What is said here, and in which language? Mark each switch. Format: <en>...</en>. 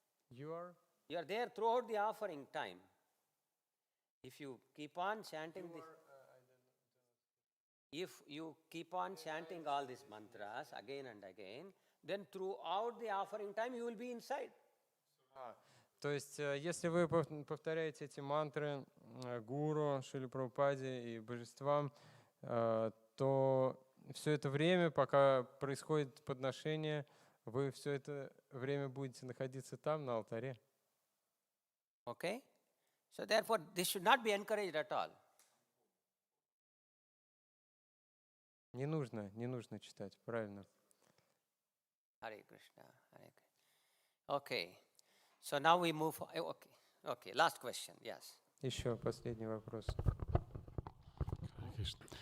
<en>You are? You are there throughout the offering time. If you keep on chanting this, if you keep on chanting all these mantras again and again, then throughout the offering time you will be inside.</en> <ru>То есть, если вы повторяете эти мантры Гуру, Шиле Прабхупаде и божествам, то все это время, пока происходит подношение, вы все это время будете находиться там, на алтаре.</ru> <en>Okay? So therefore, this should not be encouraged at all.</en> <ru>Не нужно читать, правильно.</ru> <en>Hare Krishna, Hare Krishna. Okay. So now we move. Okay. Last question. Yes.</en> <ru>Еще последний вопрос. Кришна.</ru>